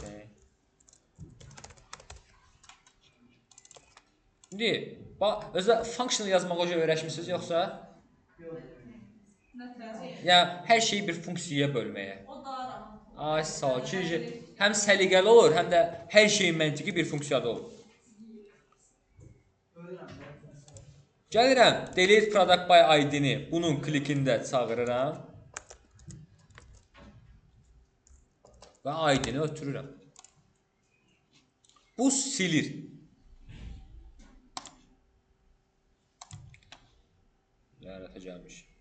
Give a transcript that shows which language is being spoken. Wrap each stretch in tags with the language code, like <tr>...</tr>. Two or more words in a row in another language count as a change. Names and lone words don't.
<az>İndi, özə function yazmağa öyrəşmisiniz yoxsa? Yəni, hər şeyi bir funksiyaya bölməyə. Ay, sağ ol ki, həm səliqəli olur, həm də hər şeyin məntiqi bir funksiyada olur. Gəlirəm,</az> <en>delete product by ID-</en> <az>ni bunun klikində çağırıram. Və ID-ni ötürürəm. Bu silir. Lənətə gəlmiş.</az>